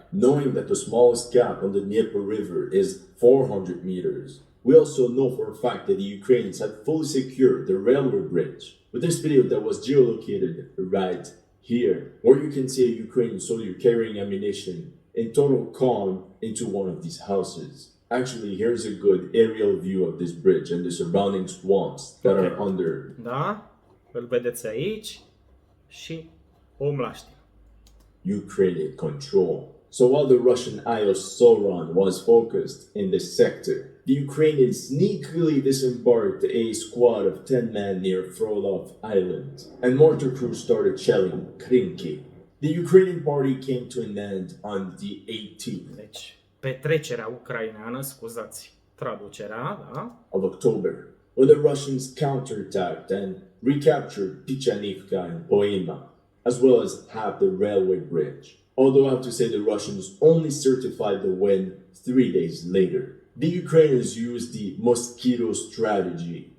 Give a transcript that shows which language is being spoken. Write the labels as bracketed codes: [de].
[en] Knowing that the smallest gap on the Dnieper River is 400 meters, we also know for a fact that the Ukrainians had fully secured the railway bridge. With this video that was geolocated right here, where you can see a Ukrainian soldier carrying ammunition in total calm into one of these houses. Actually, here's a good aerial view of this bridge and the surrounding swamps that are under. [ro] Da? Îl vedeți aici și om la știre. [en] Ukrainian control. So while the Russian Eye of Sauron was focused in this sector, the Ukrainians sneakily disembarked a squad of 10 men near Frolov Island, and mortar crews started shelling Krinky. The Ukrainian party came to an end on the 18th [ro] Deci, petrecerea ucraineană, scuzați traducerea, da? [en] of October, when the Russians counterattacked and recaptured Pichanivka and Poima, as well as half the railway bridge. Although I have to say the Russians only certified the win 3 days later. The Ukrainians used the mosquito strategy.